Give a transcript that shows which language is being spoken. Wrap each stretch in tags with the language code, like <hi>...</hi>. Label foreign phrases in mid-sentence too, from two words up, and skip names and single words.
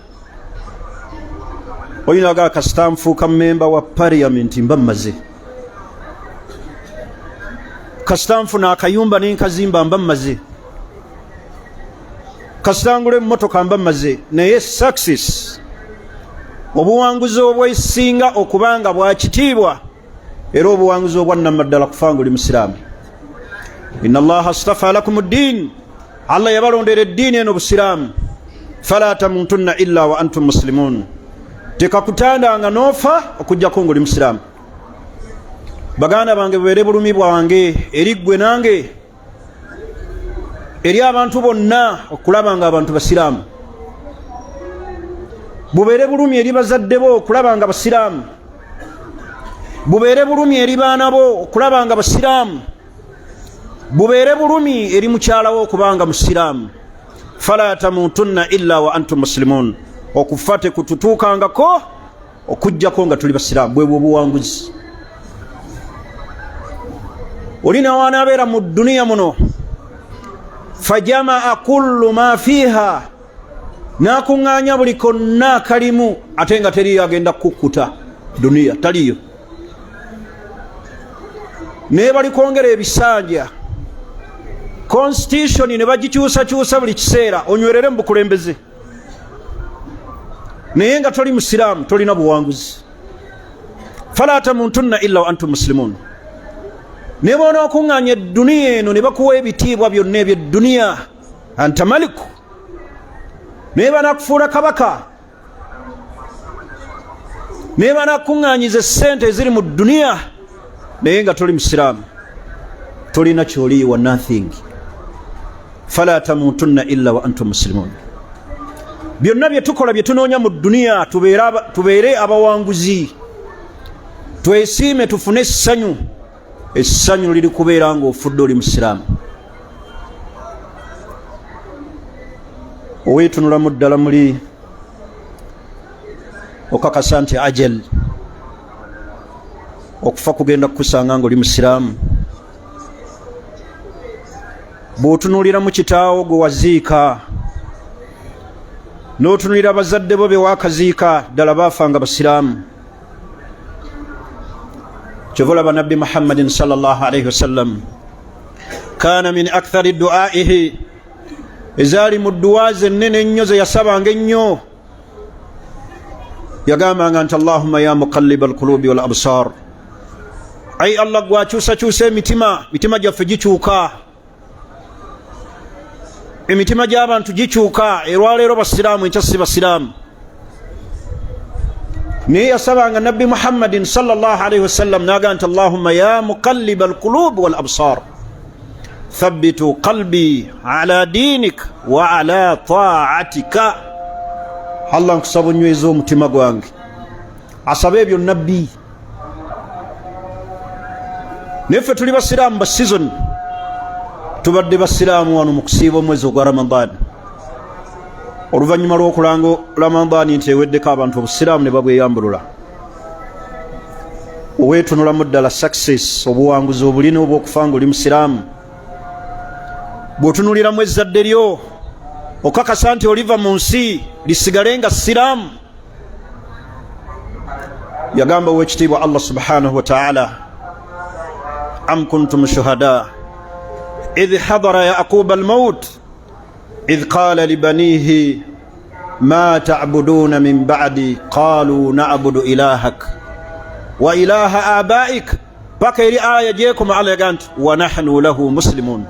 <lg>Oyinaga kasita nfuuka memba wa parliament mba mmaze, kasita nfuna akayumba n'enkazimba mba mmaze, kasita ngula emmotoka mba mmaze. Naye success, obuwanguzi obwesinga okubanga bwa kitiibwa era obuwanguzi obwannamaddala kufa nga oli musiraamu.</lg> <ar>إن الله اصطفى لكم الدين,</ar> <lg>Allah yabalondera eddiini eno busiraamu.</lg> <ar>فلا تموتن إلا وأنتم مسلمون,</ar> <lg>tekakutandanga n'ofa okujjako ng'oli musiraamu. Baganda bange, bubeere bulumi bwange eri ggwe nange, eri abantu bonna, okulaba nga abantu basiraamu. Bubeere bulumi eri bazadde bo okulaba nga basiraamu. Bubeere bulumi eri baana bo okulaba nga basiraamu. Bubeere bulumi eri mukyala wo okubanga musiraamu.</lg> <ar>فلا تموتن إلا وأنتم مسلمون,</ar> <lg>okufa tekututuukangako okujjako nga tuli basiraamu. Bwe buwanguzi. Olina wanaabeera mu duniya muno,</lg> <ar>فجمع كل ما فيها,</ar> <lg>n'akuŋŋaanya buli konna kalimu, ate nga teriyo agenda kukkuta. Duniya taliyo. Naye bali kwongera ebisanja, constitution ne bagikyusakyusa buli kiseera onywerere mu bukulembeze, naye nga toli musiraamu tolina buwanguzi.</lg> <ar>فلا تموتن إلا وأنتم مسلمون.</ar> <lg>Ne bw'onookuŋŋaanya edduniya eno ne bakuwa ebitiibwa byonna eby'edduniya,</lg> <ar>أنت ملك,</ar> <lg>naye banakufuula kabaka, naye banakuŋŋaanyiza essente eziri mu dduniya, naye nga toli musiraamu, tolina kyoliyiwa,</lg> <en>nothing.</en> <ar>فلا تموتن إلا وأنتم مسلمون.</ar> <lg>Byonna bye tukola bye tunoonya mu dduniya tubeere abawanguzi, twesiime tufune essanyu. Essanyu liri kubeera nga ofudde oli musiraamu. Oweetunulamu ddala muli okakasa nti ajal, okufa kugenda kukusanga nga oli musiraamu. Bw'otunuulira mu kitaawo gwe waziika, n'otunuulira bazadde bo be waakaziika, ddala baafa nga basiraamu. Kyova Nabbi</lg> <ar>محمد صلى الله عليه وسلم كان من أكثر دعائه,</ar> <lg>ezaali mu dduwa ze ennene ennyo ze yasabanga ennyo, yagambanga nti</lg> <ar>اللهم يا مقلب القلوب والأبصار,</ar> <lg>ayi Allah gwakyusakyusa emitima, mitima gyaffe gikyuka, emitima gy'abantu gikyuka. Erwaleero basiraamu, enkya si basiraamu. Naye yasabanga Nabbi</lg> <ar>محمد صلى الله عليه وسلم</ar> <lg>naga nti</lg> <ar>اللهم يا مقلب القلوب والأبصار ثبت قلبي على دينك وعلى طاعتك.</ar> <lg>Allah nkusaba onyweza omutima gwange. Asaba ebyo nabbi. Neffe tuli basiraamu ba season, tubadde basiraamu wano mu kusiiba omwezi ogwa Ramadan. oluvannyuma lw'okulanga Ramadani nti eweddeko abantu obusiraamu ne babweyambulula oweetunulamu ddala success obuwanguzi obulina obw'okufa ng'oli musiraamu bw'otunuliramu ezzadde lyo okakasa nti oliva mu nsi lisigale nga siraamu. yagamba ow'ekitiibwa Allah</lg> <ar>سبحانه وتعالى أم كنتم شهداء إذ حضر يعقوب الموت إذ قال لبنيه ما تعبدون من بعدي قالوا نعبد إلهك وإله آبائك</ar> <lg>paka iri aya jeeko ma Allah yaganti</lg> <ar>ونحن له مسلمون.</ar>